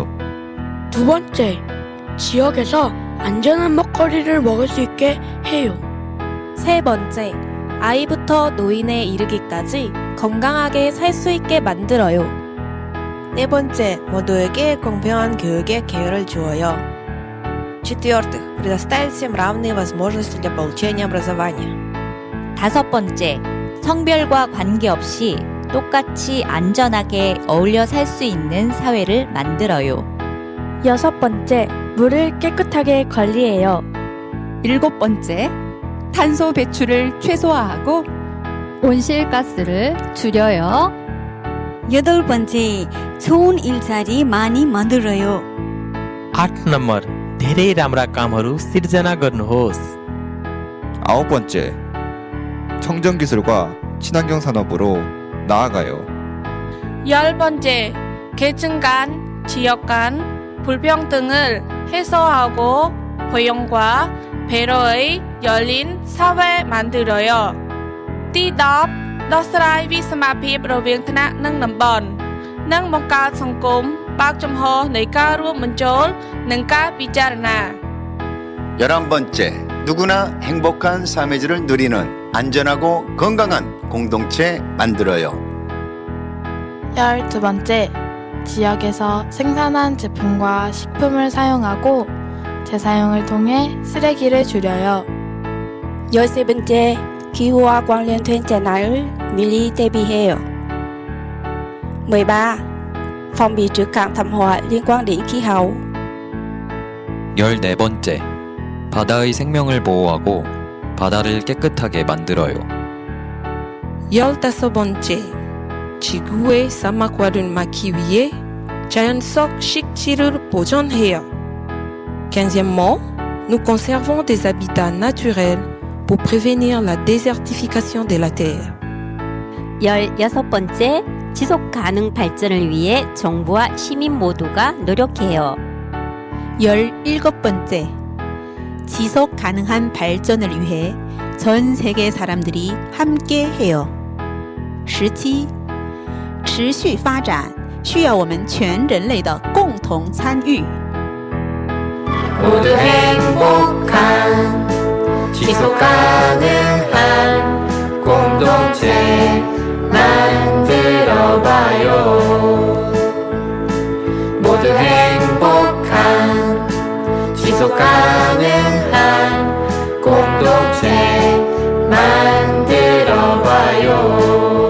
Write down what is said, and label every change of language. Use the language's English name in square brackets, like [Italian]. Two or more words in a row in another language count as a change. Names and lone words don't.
[Korean] 두 번째, 지역에서 안전한 먹거리를 먹을 수 있게 해요. 세 번째, 아이부터 노인에 이르기까지 건강하게 살 수 있게 만들어요. 네 번째, 모두에게 공평한 교육의 기회를 주어요. [Russian] В-четвертых, предоставить всем равные возможности для получения образования. [Korean] 다섯 번째, 성별과 관계없이 똑같이 안전하게 어울려 살 수 있는 사회를 만들어요. 6번째, 물을 깨끗하게 관리해요. 7번째, 탄소 배출을 최소화하고 온실가스를 줄여요. 8번째, 좋은 일자리 많이 만들어요. [Nepali] 8 नम्बर, धेरै राम्रा कामहरू सिर्जना गर्नुहोस्। [Korean] 9번째, 청정기술과 친환경 산업으로 나아가요. 10번째, 계층 간, 지역 간 불평등을 해소하고 포용과 배려의 열린 사회 만들어요. [Khmer] ទី10 ដោះស្រាយវិសមភាពរវាងថ្នាក់និងតំបន់និងបង្កើតសង្គមបើកចំហនៃការរួមបញ្ចូលនិងការពិចារណា [Korean] 11번째, 누구나 행복한 삶의 질을 누리는 안전하고 건강한 공동체 만들어요. 12번째, 지역에서 생산한 제품과 식품을 사용하고 재사용을 통해 쓰레기를 줄여요. 13번째, 기후와 관련된 재난을 미리 대비해요. [Vietnamese] 13. Phòng bị trước các thảm họa liên quan đến khí hậu. [Korean] 14번째, 바다의 생명을 보호하고 바다를 깨끗하게 만들어요. 15번째, 지구의 사막화를 막기 위해 자연 속 식지를 보존해요. [French] 15e, nous conservons des habitats naturels pour prévenir la désertification de la Terre. [Korean] 16번째, 지속 가능 발전을 위해 정부와 시민 모두가 노력해요. 17번째, 지속 가능한 발전을 위해 전 세계 사람들이 함께 해요. [Chinese] 17. 持续发展需要我们全人类的共同参与。 [Korean] 모두 행복한 지속 가능한 공동체 만들어봐요. 모두 행복한 지속 가능한 공동체 만들어봐요.